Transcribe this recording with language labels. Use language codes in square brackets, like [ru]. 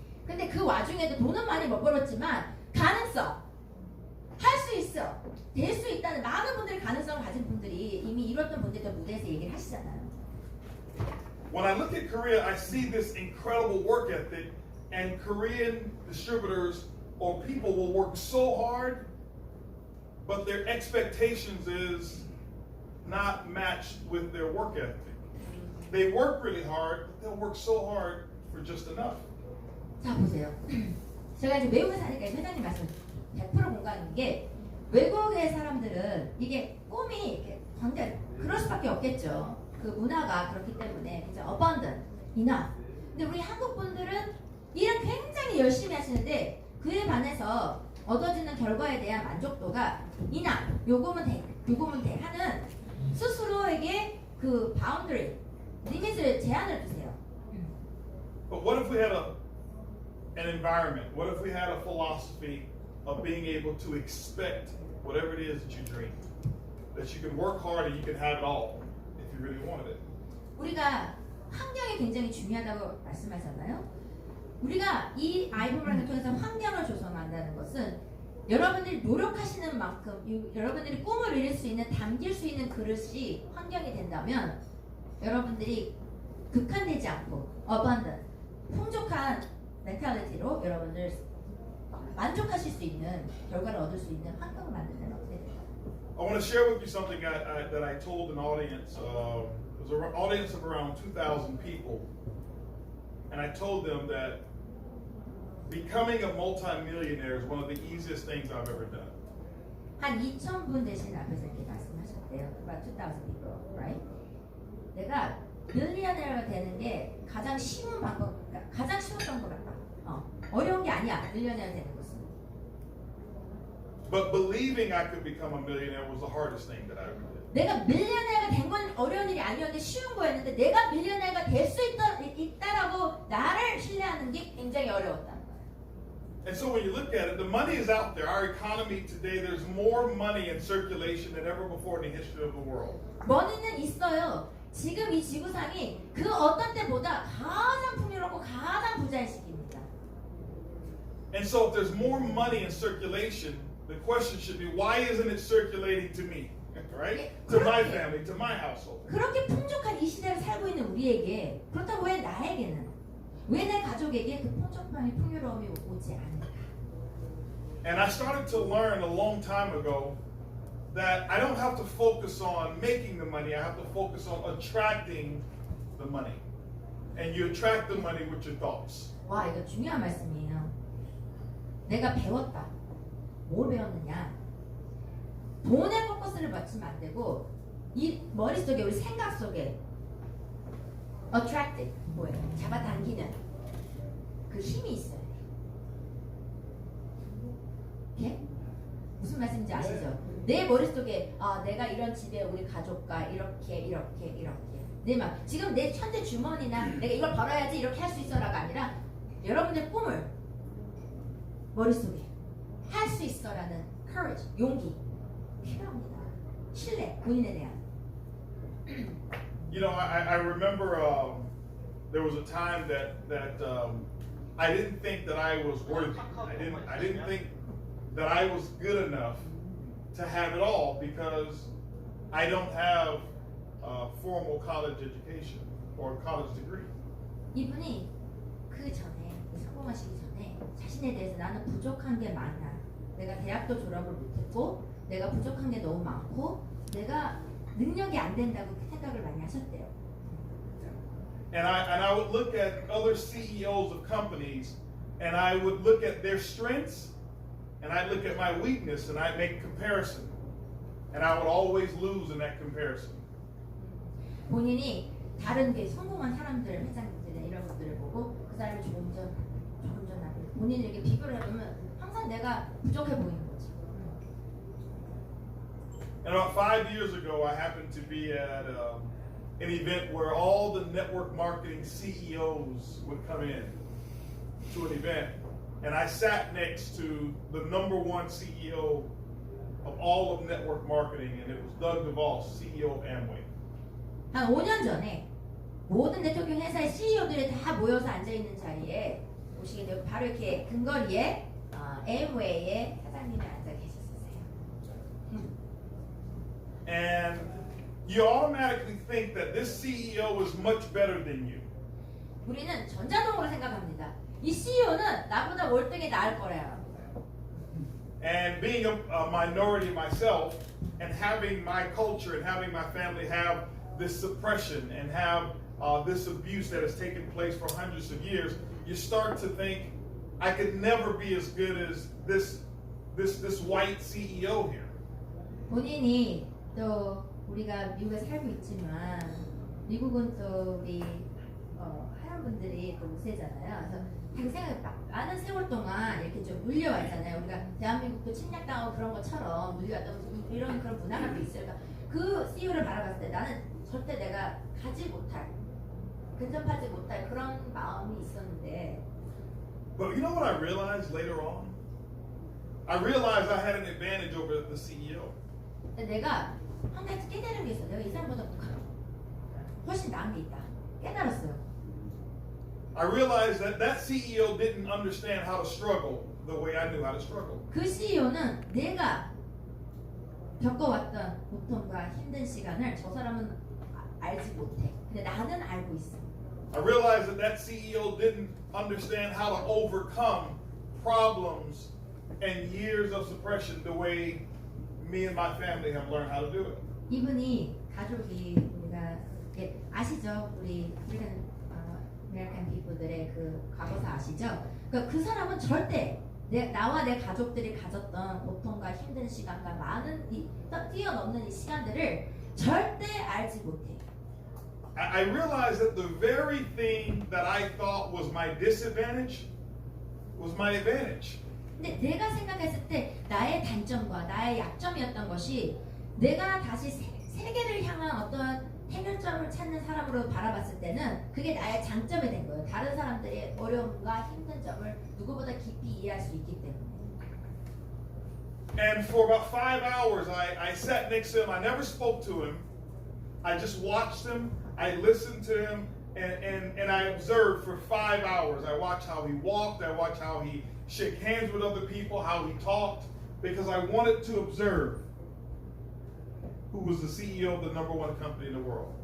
[ko] 근데 그 와중에도 돈은 많이 못 벌었지만 가능성, 할 수 있어, 될 수 있다는 많은 분들이 가능성을 가진 분들이 이미 이뤘던 분들도 무대에서 얘기를 하시잖아요. [en] When I look at Korea, I see this incredible work ethic, and Korean distributors or people will work so hard, but their expectations is not matched with their work ethic. They work really hard, but they'll work so hard for just enough. [ko] 자 보세요. 제가 이제 외국에 사니까 회장님 말씀 100% 공감인 게 외국의 사람들은 이게 꿈이 이렇게 관계 그럴 수밖에 없겠죠. 그 문화가 그렇기 때문에 그죠? [en] abundant, enough. [ko] 근데 우리 한국 분들은 일을 굉장히 열심히 하시는데 그에 반해서 얻어지는 결과에 대한 만족도가 [en] enough, [ko] 요거면 돼 하는 스스로에게 그 [en] boundary, [ko] 리밋을 제한을 두세요. [en] But what if we had an environment? What if we had a philosophy of being able to expect whatever it is that you dream? That you can work hard and you can have it all if you really wanted it. [ko] 우리가 환경이 굉장히 중요하다고 말씀하잖아요. 우리가 이 아이부메랑을 통해서 환경을 조성한다는 것은 여러분들이 노력하시는 만큼 여러분들이 꿈을 이룰 수 있는 담길 수 있는 그릇이 환경이 된다면 여러분들이 극한되지 않고 [en] abundant, [ko] 풍족한 멘탈리티로 여러분들 만족하실 수 있는 결과를 얻을 수 있는 환경을 만들면 어떻게 될까요? [en] I want to share with you something that I told an audience. It was an audience of around 2,000 people, and I told them that becoming a multimillionaire is one of the easiest things I've ever done. [ko] 한 2,000분 되신 앞에서 이렇게 말씀하셨대요. [en] About 2,000 people, right? [ko] 내가 밀리언어가 되는 게 가장 쉬운 방법, 가장 쉬웠던 것 같다. 어려운 게 아니야. 밀리언어가 되는 것은. [en] But believing I could become a millionaire was the hardest thing that I ever did. [ko] 내가 밀리언어가 된 건 어려운 일이 아니었는데 쉬운 거였는데 내가 밀리언어가 될 수 있다라고 나를 신뢰하는 게 굉장히 어려웠다는 거예요. [en] And so when you look at it, the money is out there. Our economy today, there's more money in circulation than ever before in the history of the world. [ko] 머니는 있어요. 지금 이 지구상이 그 어떤 때보다 가장 풍요롭고 가장 부자의 시기입니다. [en] And so if there's more money in circulation, the question should be, why isn't it circulating to me? Right? To my family, to my household. [ko] 그렇게 풍족한 이 시대를 살고 있는 우리에게 그렇다고 왜 나에게는 왜 내 가족에게 그 풍족함이 풍요로움이 오지 않을까? [en] And I started to learn a long time ago that I don't have to focus on making the money. I have to focus on attracting the money. And you attract the money with your thoughts. [ko] 와, 이거 중요한 말씀이에요. 내가 배웠다. 뭘 배웠느냐? 돈에 포커스를 맞추면 안 되고 이 머릿속에 우리 생각 속에 [en] attractive [ko] 뭐예요? 잡아당기는 그 힘이 있어요. 이렇게? 무슨 말씀인지 아시죠? 내 머릿속에 내가 이런 집에 우리 가족과 이렇게 내 막 지금 내 현재 주머니나 내가 이걸 벌어야지 이렇게 할 수 있어라가 아니라 여러분의 꿈을 머릿속에 할 수 있어라는 [en] courage, [ko] 용기 필요합니다. 신뢰, 본인에 대한. [en] You know, I remember there was a time that I didn't think that I was worthy. I didn't think that I was good enough to have it all because I don't have a formal college education or a college degree. [ko] 이분이 그 전에 성공하시기 전에 자신에 대해서 나는 부족한 게 많아. 내가 대학도 졸업을 못했고 내가 부족한 게 너무 많고 내가 능력이 안 된다고 생각을 많이 하셨대요. [en] And I would look at other CEOs of companies and I would look at their strengths and I'd look at my weakness and I'd make comparison. And I would always lose in that comparison. [ko] 본인이 다른 게 성공한 사람들, 회장님들이나 이런 것들을 보고 그 사람이 조금 전 나고 본인을 이렇게 비교를 해보면 항상 내가 부족해 보이는 거지. [en] And about 5 years ago, I happened to be at an event where all the network marketing CEOs would come in to an event. and I sat next to the #1 CEO of all of network marketing, and it was Doug DeVos, CEO of Amway. [ko] 한 5년 전에 모든 네트워킹 회사의 CEO들이 다 모여서 앉아있는 자리에 보시게 되고 바로 이렇게 근거리에 앰웨이의 사장님이 앉아 계셨었어요. [en] And you automatically think that this CEO is much better than you. [ko] 우리는 전자동으로 생각합니다. 이 CEO는 나보다 월등히 나을 거래요. [en] And being a minority myself, and having my culture and having my family have this suppression and have this abuse that has taken place for hundreds of years, you start to think, I could never be as good as this white CEO here. [ko] 본인이 또 우리가 미국에 살고 있지만 미국은 또 우리 하얀 분들이 또 우세잖아요. 그래서 자기 생각 많은 세월 동안 이렇게 좀 물려왔잖아요. 우리가 대한민국도 침략당하고 그런 것처럼 물려왔던 이런 그런 문화가 또 있어요. 그러니까 그 CEO를 바라봤을 때 나는 절대 내가 가지 못할, 근접하지 못할 그런 마음이 있었는데. [en] But you know what I realized later on? I realized I had an advantage over the CEO. [ko] 내가 한 가지 깨달은 게 있어. 내가 이 사람보다 훨씬 나은 게 있다. 깨달았어요. [en] I realized that CEO didn't understand how to struggle the way I knew how to struggle. [ko] 그 CEO는 내가 겪어왔던 고통과 힘든 시간을 저 사람은 알지 못해. 근데 나는 알고 있어. [en] I realized that CEO didn't understand how to overcome problems and years of suppression the way me and my family have learned how to do it. [ko] 이분이 가족이 우리가 아시죠? 우리 아메리칸 피플들의 그 과거사 아시죠? 그러니까 그 사람은 절대 나와 내 가족들이 가졌던 고통과 힘든 시간과 많은 뛰어넘는 이 시간들을 절대 알지 못해. [en] I realized that the very thing that I thought was my disadvantage was my advantage. [ko] 근데 내가 생각했을 때 나의 단점과 나의 약점이었던 것이 내가 다시 세계를 향한 어떤 해결점을 찾는 사람으로 바라봤을 때는 그게 나의 장점이 된 거예요. 다른 사람들의 어려움과 힘든 점을 누구보다 깊이 이해할 수 있기 때문에. [en] And for about 5 hours, I sat next to him. I never spoke to him. I just watched him. I listened to him, and I observed for 5 hours. I watched how he walked. I watched how he shook hands with other people, how he talked, because I wanted to observe who was the CEO of the #1 company in the world.